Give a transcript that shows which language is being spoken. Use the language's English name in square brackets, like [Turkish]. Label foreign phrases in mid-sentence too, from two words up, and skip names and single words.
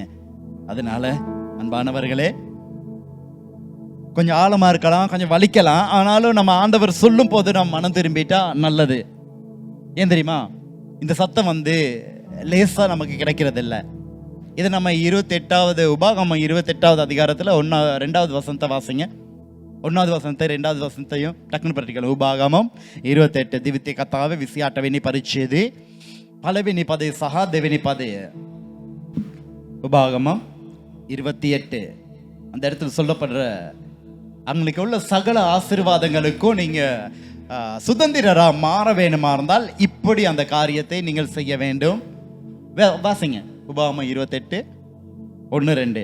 [Tamil] அதனால அன்பானவர்களே, கொஞ்சம் ஆழமா இருக்கலாம், கொஞ்சம் வலிக்கலாம், ஆனாலும் நம்ம ஆண்டவர் சொல்லும் போது நம்ம மனம் திரும்பிட்டா நல்லது. ஏன் தெரியுமா? இந்த சத்தம் லேசா நமக்கு கிடைக்கிறது இல்லை. இது நம்ம 28வது உபாகமம் 28வது அதிகாரத்தில் 2வது வசனத்தை வாசிங்க. 1வது வசனத்தை 2வது வசனத்தையும் டக்குன்னு படிக்கலாம். உபாகமம் 28. [Sinhala] දිවිතේ කතාවේ 28 වෙනි පරිච්ඡේදයේ 1 වෙනි පදේ සහ 2 වෙනි පදය. [Tamil] உபாகமம் 28 அந்த இடத்துல சொல்லப்படுற அவங்களுக்கு உள்ள சகல ஆசீர்வாதங்களுக்கும் நீங்க சுதந்திரரா மாற வேணுமா இருந்தால் இப்படி அந்த காரியத்தை நீங்கள் செய்ய வேண்டும். வாசிங்க உபாகமம் 28 1-2.